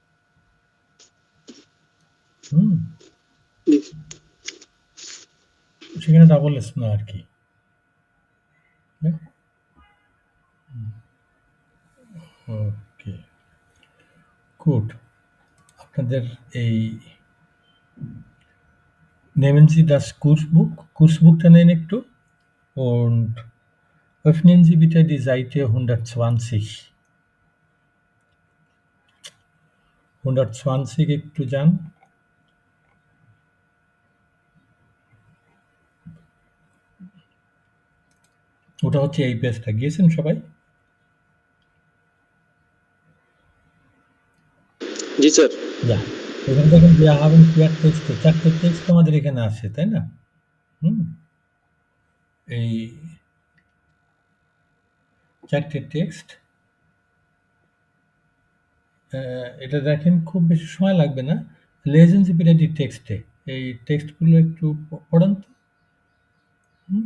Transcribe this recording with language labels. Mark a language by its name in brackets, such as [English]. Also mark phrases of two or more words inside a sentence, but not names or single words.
[Bangla] হুম, জি। সেখানে [English] double S [Bangla] না আর কি। ওকে, গুড। আপনাদের এই [German] nehmen Sie das Kursbuch? [Bangla] Kursbuchটা নেন একটু। [German] Und öffnen Sie bitte die Seite 120. [Bangla] 120 একটু যান। ওটা হচ্ছে এই পেজটা। গিয়েছেন সবাই? জি স্যার। Ja. এখানে দেখেন [German] wir haben 4 Texte, [Bangla] 4 টে টেক্সট আমাদের এখানে আছে, তাই না? হুম? এই 4 টে টেক্সট। এটা দেখেন, খুব বেশি সময় লাগবে না। [German] Lesen Sie bitte die Texte. [Bangla] এই টেক্সটগুলো একটু পড়েন তো। হুম?